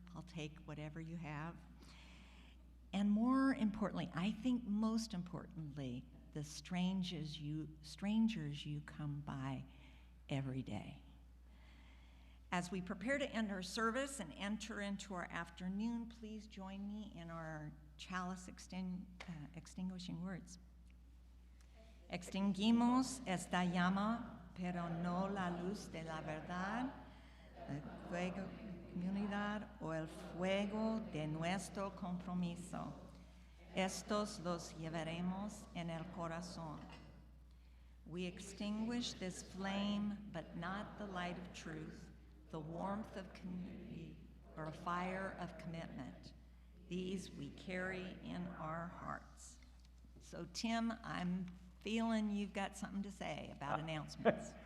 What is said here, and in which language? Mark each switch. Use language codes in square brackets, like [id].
[en] I'll take whatever you have. And more importantly, I think most importantly, the strangers you come by every day. As we prepare to end our service and enter into our afternoon, please join me in our chalice extinguishing words. [es] Extinguimos esta llama, pero no la luz de la verdad, el fuego de comunidad o el fuego de nuestro compromiso. Estos los llevaremos en el corazón. [en] We extinguish this flame, but not the light of truth, the warmth of community, or a fire of commitment. These we carry in our hearts. So, Tim, I'm feeling you've got something to say about announcements.